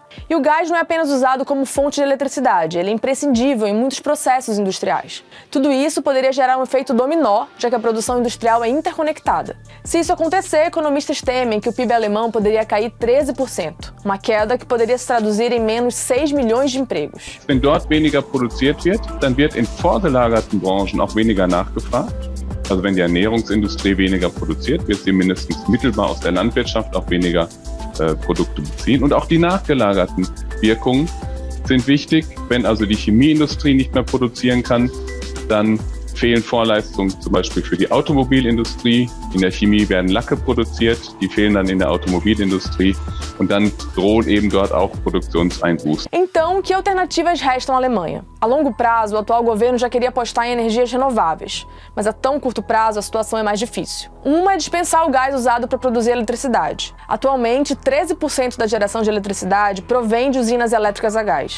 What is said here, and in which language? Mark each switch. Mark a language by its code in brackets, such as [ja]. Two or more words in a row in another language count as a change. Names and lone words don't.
[pt] E o gás não é apenas usado como fonte de eletricidade, ele é imprescindível em muitos processos industriais. Tudo isso poderia gerar um efeito dominó, já que a produção industrial é interconectada. Se isso acontecer, economistas temem que o PIB alemão poderia cair 13%, uma queda que poderia se traduzir em menos 6 milhões de empregos. [de] Wenn dort weniger produziert wird, dann wird in vorgelagerten Branchen auch weniger nachgefragt. Also wenn die Ernährungsindustrie weniger produziert, wird sie mindestens mittelbar aus der Landwirtschaft auch weniger Produkte beziehen. Und auch die nachgelagerten Wirkungen sind wichtig. Wenn also die Chemieindustrie nicht mehr produzieren kann, dann fehlen Vorleistungen zum Beispiel für die Automobilindustrie. In der Chemie werden Lacke produziert, die fehlen dann in der Automobilindustrie und dann drohen eben dort auch Produktionseinbußen. [pt] Então, que alternativas restam à Alemanha? A longo prazo, o atual governo já queria apostar em energias renováveis, mas a tão curto prazo a situação é mais difícil. Uma é dispensar o gás usado para produzir eletricidade. Atualmente, 13% da geração de eletricidade provém de usinas elétricas a gás.